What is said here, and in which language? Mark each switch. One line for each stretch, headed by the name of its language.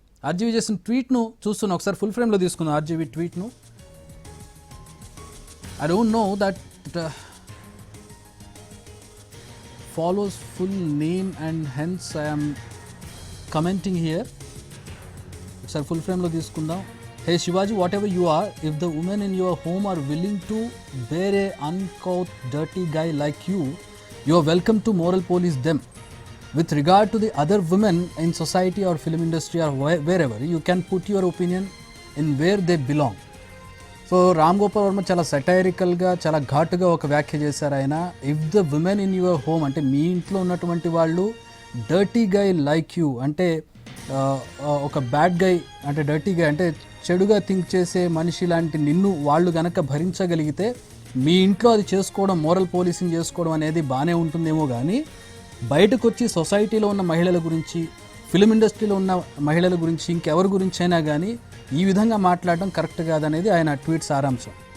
Telugu: RGV చేసిన ట్వీట్ను చూస్తున్నా, ఒకసారి ఫుల్ ఫ్రేమ్లో తీసుకున్నాం RGV ట్వీట్ను.
English: I don't know that follows full name and hence I'm commenting here.
Telugu: ఒకసారి ఫుల్ ఫ్రేమ్లో తీసుకుందాం.
English: Hey Shivaji, whatever you are, if the women in your home are willing to bear a uncouth, dirty guy like you are welcome to moral police them. With regard to the other women in society or film industry or wherever, you can put your opinion in where they belong.
Telugu: So Ram Gopal Varma చాలా సెటైరికల్గా, చాలా ఘాటుగా ఒక వ్యాఖ్య చేశారు ఆయన.
English: if the women in your home
Telugu: అంటే మీ ఇంట్లో ఉన్నటువంటి వాళ్ళు
English: dirty guy like you
Telugu: అంటే ఒక బ్యాడ్ గై అంటే డర్టీ గై అంటే చెడుగా థింక్ చేసే మనిషి లాంటి నిన్ను వాళ్ళు గనక భరించగలిగితే మీ ఇంట్లో అది చేసుకోవడం, మోరల్ పోలీసింగ్ చేసుకోవడం అనేది బాగానే ఉంటుందేమో, కానీ బయటకు వచ్చి సొసైటీలో ఉన్న మహిళల గురించి, ఫిలిం ఇండస్ట్రీలో ఉన్న మహిళల గురించి, ఇంకెవరి గురించి అయినా కానీ ఈ విధంగా మాట్లాడడం కరెక్ట్ కాదనేది ఆయన ట్వీట్ సారాంశం.